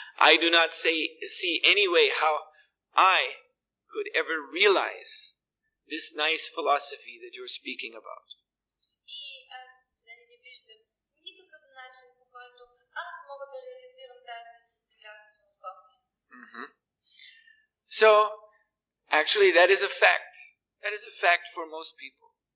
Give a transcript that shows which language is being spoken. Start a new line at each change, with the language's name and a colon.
English: I do not see any way how I could ever realize this nice philosophy that you're speaking about.
Bulgarian: И аз, за съжаление, не виждам никакъв начин, по който аз мога да реализирам тази прекрасна философия.
English: So, actually, that is a fact. That is a fact for most people.